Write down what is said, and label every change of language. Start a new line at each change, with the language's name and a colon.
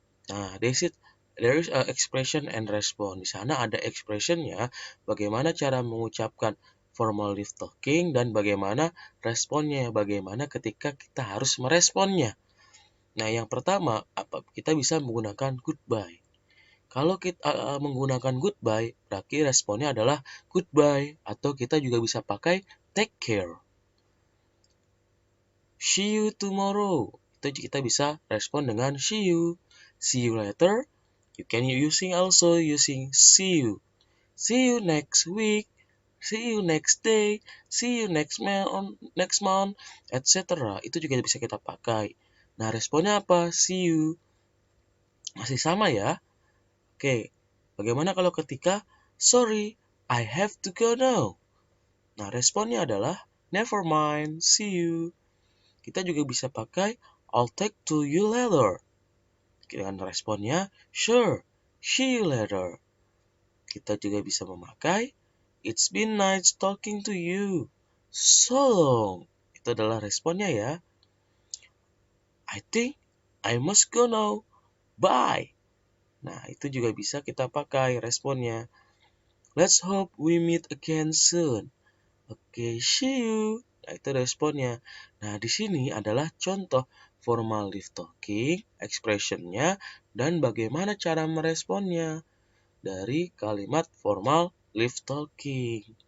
English: Nah, there is a expression and response.
Indonesian: Di sana ada expressionnya, bagaimana cara mengucapkan formal live talking dan bagaimana responnya, bagaimana ketika kita harus meresponnya. Nah, yang pertama, kita bisa menggunakan goodbye. Kalau kita menggunakan goodbye, berarti responnya adalah goodbye, atau kita juga bisa pakai
English: take care. see you tomorrow.
Indonesian: Itu kita bisa respon dengan see you.
English: See you later. You can also using see you. See you next week. See you next day. See you next month, etc.
Indonesian: Itu juga bisa kita pakai. Nah, responnya apa?
English: See you.
Indonesian: Masih sama ya? Oke. Bagaimana kalau ketika
English: sorry, I have to go now.
Indonesian: Nah, responnya adalah
English: never mind, see you.
Indonesian: Kita juga bisa pakai
English: I'll talk to you later.
Indonesian: Dengan responnya
English: sure, see you later.
Indonesian: Kita juga bisa memakai
English: it's been nice talking to you. So long.
Indonesian: Itu adalah responnya ya.
English: I think I must go now. Bye.
Indonesian: Nah, itu juga bisa kita pakai responnya.
English: Let's hope we meet again soon.
Indonesian: Oke,
English: see you.
Indonesian: Nah, itu responnya. Nah, di sini adalah contoh formal live talking, expressionnya, dan bagaimana cara meresponnya dari kalimat formal live talking.